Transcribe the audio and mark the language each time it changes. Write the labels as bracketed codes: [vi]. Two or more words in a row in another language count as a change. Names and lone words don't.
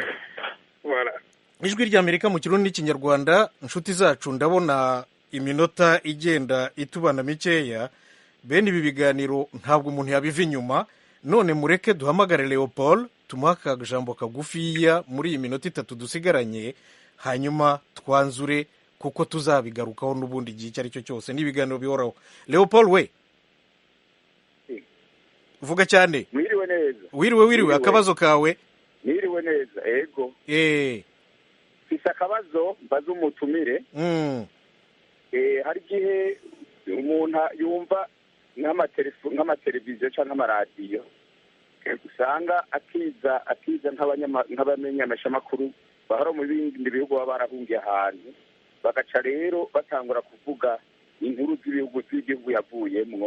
[rw] Ijwi ry'Amerika mu Kirundi n'Ikinyarwanda inshuti zacu ndabona iminota igenda itubana mikeya bene ibi biganiro ntabwo umuntu yabiva inyuma none mureke duhamagare Leopold tumuha akajambo kagufiya muri iyi minota 3 dusigaranye hanyuma twanzure kuko tuzabigarukaho n'ubundi gihe icyo ari cyo cyose n'ibiganiro bihoraho. Leopold we vuga cyane. Mwiriwe neza. Wiriwe akabazo kawe. Mwiriwe neza ego. [rn] Fisa akabazo mbaza umutumire. Hari gihe umuntu yumva nk'amateleviziyo cyangwa amaradiyo usanga atiza nk'abamenyeshamakuru bahora mu bindi bihugu baba barahungiye ahantu bagaca rero batangura kuvuga inkuru z'igihugu yavuyemwo.